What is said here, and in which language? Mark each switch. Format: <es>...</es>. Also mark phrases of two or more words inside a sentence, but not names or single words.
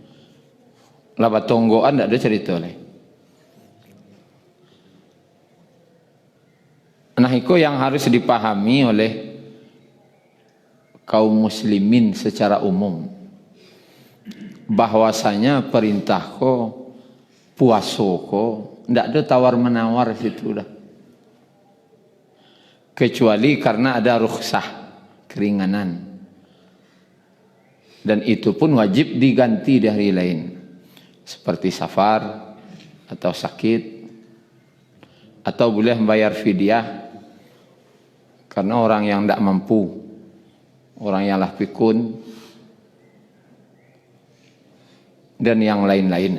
<id>Labat tonggoan tidak ada cerita lain. Nah itu yang harus dipahami oleh kaum muslimin secara umum, bahwasanya perintah</id> <min>ko puaso ko ndak ada tawar menawar situ dah,</min> <id>kecuali karena ada rukhsah keringanan, dan itu pun wajib diganti di hari lain seperti safar atau sakit, atau boleh membayar fidyah karena orang yang tidak mampu, orang yang lah pikun, dan yang lain-lain.</id>